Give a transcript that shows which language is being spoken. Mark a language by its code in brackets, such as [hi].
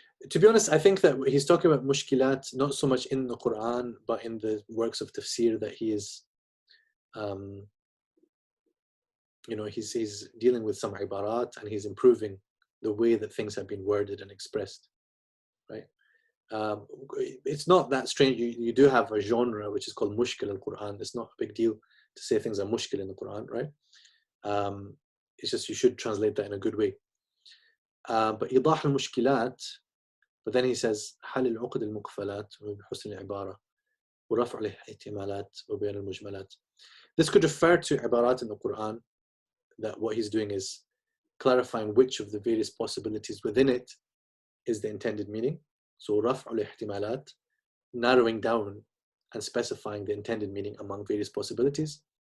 [en] To be honest, I think that he's talking about mushkilat not so much in the Quran, but in the works of tafsir that he is, he's dealing with some ibarat and he's improving the way that things have been worded and expressed, right? It's not that strange. You do have a genre which is called mushkil al-Quran. It's not a big deal to say things are mushkil in the Quran, right? It's just you should translate that in a good way. But [ar] إيضاح المشكلات, [en] but then he says [ar] حل العقد المقفلات بحسن العبارة ورفع الاحتمالات وبين المجملات. [en] This could refer to ibarat in the Quran, that what he's doing is clarifying which of the various possibilities within it is the intended meaning. So [ar] رفع الاحتمالات, [en] narrowing down and specifying the intended meaning among various possibilities.